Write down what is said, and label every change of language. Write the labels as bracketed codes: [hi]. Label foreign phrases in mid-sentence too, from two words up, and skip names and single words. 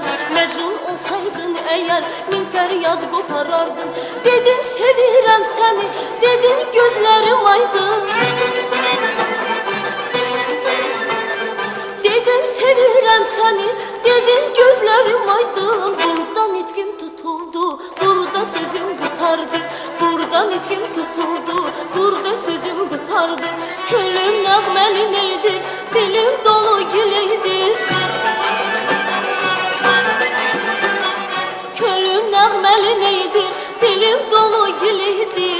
[tr] Mecnun olsaydın eğer min feryad koparardın. [az] Dedim sevirəm seni, dedin gözlerim aydın. Dedim sevirəm seni, dedin gözlerim aydın. Buradan itkim tutuldu, burada sözüm qutardı. Buradan itkim tutuldu, burada sözüm qutardı. Könlüm nəğməli neydir, dilim dolu gileydir. Könlüm nəğməli neydir, dilim dolu gileydir.